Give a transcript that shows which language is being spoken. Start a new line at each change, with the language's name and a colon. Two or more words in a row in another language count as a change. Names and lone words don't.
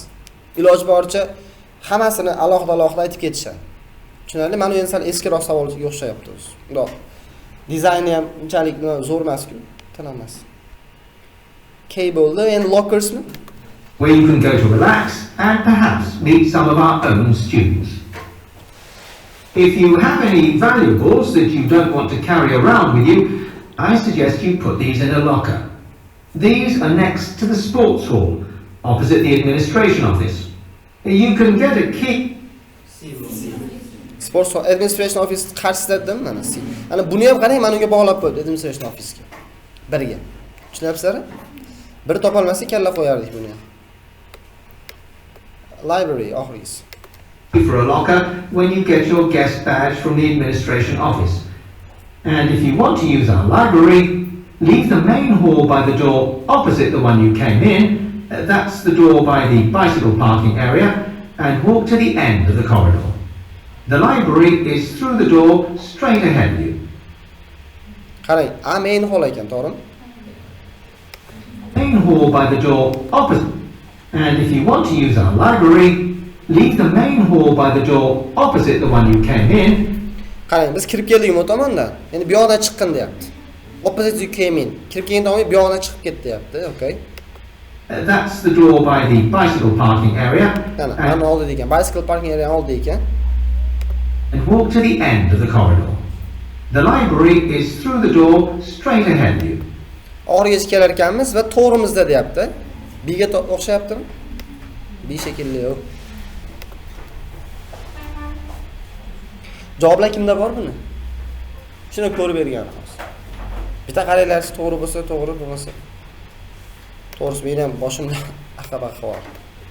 Uzbek: Iloji boricha hammasini alohida aytib ketishadi. Tushunarli? Mana endi sal eskiroq savolga o'xshayapti o'zi. Bundoq. Dizayni ham unchalik zo'r emas-ku, tanamas.
English: Cable and lockersmi? Where you can go to relax and perhaps meet some of our own students. If you have any valuables that you don't want to carry around with you, I suggest you put these in a locker. These are next to the sports hall, opposite the administration office. You can get a key. Sports hall, administration office
Uzbek: qarshisida dedim mana C. Ana buni ham qarang, mana unga bog'lab qo'ydi
English: administration office-
Uzbek: ga. Biriga. Tushunyapsizlar? Biri topa olmasa kalla qo'yardik buni ham. Library oxirgisi.
English: For a locker when you get your guest badge from the administration office. And if you want to use our library, leave the main hall by the door opposite the one you came in, that's the door by the bicycle parking area, and walk to the end of the corridor. The library is through the door straight ahead of you.
Uzbek: Qarang,
English: main hall
Uzbek: ekan, to'g'rimi?
English: Main hall by the door opposite. And if you want to use our library, leave the main hall by the door opposite the one you came in.
Uzbek: Qarang, biz kirib keldik bu tomondan. Endi bu yoqdan chiqqin deyapti.
English: Opposite you came in.
Uzbek: Kirib kelgan tomonga bu yoqdan chiqib ket deyapti.
English: Okay. That's the door by the bicycle parking area.
Uzbek: Mana oldi ekan.
English: Bicycle parking area
Uzbek: oldi ekan.
English: And walk to the end of the corridor. The library is through the door straight ahead of you.
Uzbek: Orgacha kelar ekanmiz va to'g'rimizda deyapti. Bga o'xshayaptimi? B shekilli yo'q. Javoblar kimda bor buni? Shuni ko'rib berganmiz. Bitta qaranglar, to'g'ri bo'lsa to'g'ri, bo'lmasa to'g'risi men ham boshimda aqaba bor.